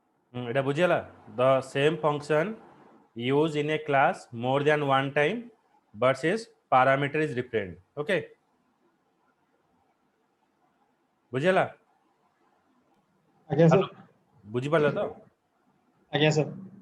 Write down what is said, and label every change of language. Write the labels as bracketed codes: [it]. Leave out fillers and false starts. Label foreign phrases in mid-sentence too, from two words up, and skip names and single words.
[or] ଏଟା ବୁଝିଲା [en] the same function used in a class more than one time versus parameter is different. [or] Okay, ବୁଝିଲା? ଆଜ୍ଞା ହ୍ୟାଲୋ, ସାର୍ ବୁଝିପାରିଲ ତ? ଆଜ୍ଞା ସାର୍